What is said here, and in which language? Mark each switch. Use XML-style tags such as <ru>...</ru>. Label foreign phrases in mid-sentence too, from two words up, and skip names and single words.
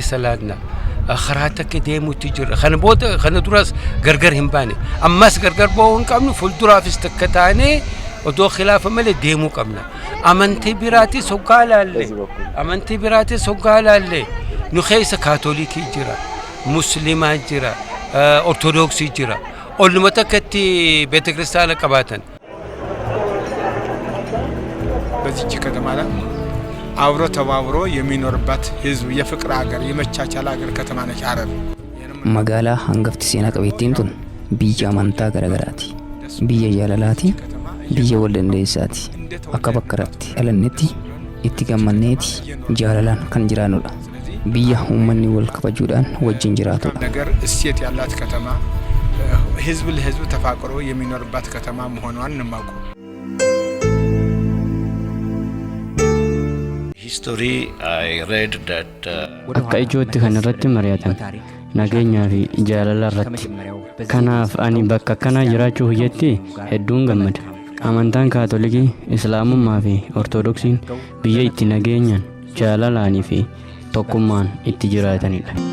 <om>salaanna karaa takka deemuutti jirra kana duras gargar hin baane ammas gargar ba'uu hin qabnu fuulduraafis takka taanee odoo khilaafa malee deemuu qabna amantii biraatis hoggaa laalle nu keessa kaatolikii jira muslimaa jira ortodoksii jira olluma takkatti</om> <am>ቤተ ክርስቲያን</am> <om>qabaatan</om> <am>በዚች ከተማ ላይ አብሮ ተባብሮ የሚኖርባት ህዝብ የፍቅር ሀገር የመቻቻል ሀገር ከተማ ነች ሐረር።</am> <om>magaalaa hangafti seenaa qabeettiin tun biyya amantaa garaagaraati biyya jaalalaati biyya wal dandeessaati akka bakka irratti dhalannetti itti gammanneeti jaalalaan kan jiraannudha biyya uummanni wal kabajuudhaan wajjin jiraatudha</om> <am>ነገር እሴት ያላት ከተማ ህዝብ ለህዝብ ተፋቅሮ የሚኖርባት ከተማ መሆኗን እንማቁ</am> <en>history I read that</en> <om>akka ijootti kan irratti mari'atan nageenyaa fi jaalala irratti kanaaf ani bakka kana jiraachuu hojjetti hedduun gammada amantaan kaatolikii islaamummaa fi ortodoksiin biyya itti nageenyaan jaalalaanii fi tokkummaan itti jiraatanidha.</om>